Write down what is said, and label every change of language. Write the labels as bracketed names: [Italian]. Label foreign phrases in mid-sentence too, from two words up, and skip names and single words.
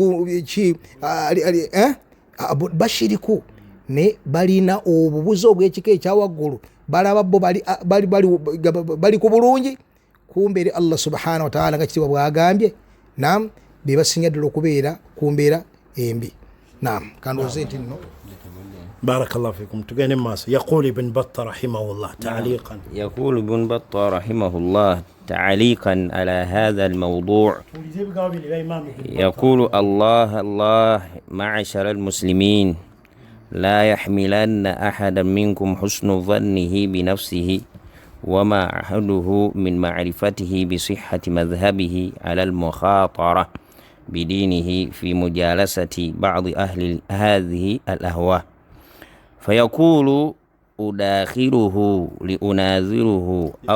[Ganda] bashiriku ne balina obubuzi obw'ekika ekyawaggulu balaba bo bali ku bulungi kumbe eri [Arabic] الله سبحانه وتعالى [Ganda] nga kitiibwa bwagambye nam be basinga ddala okubeera ku mbeera embi nam kandoze nti nno [Arabic] بارك الله فيكم تقين ماس يقول ابن بطة رحمه الله تعليقا يقول ابن بطة رحمه الله تعليقا على هذا الموضوع يقول الله معشر المسلمين لا يحملن أحدا منكم حسن ظنه بنفسه وما عهده من معرفته بصحة مذهبه على المخاطرة بدينه في مجالسة بعض أهل هذه الأهواء فيقول أداخله لأناظره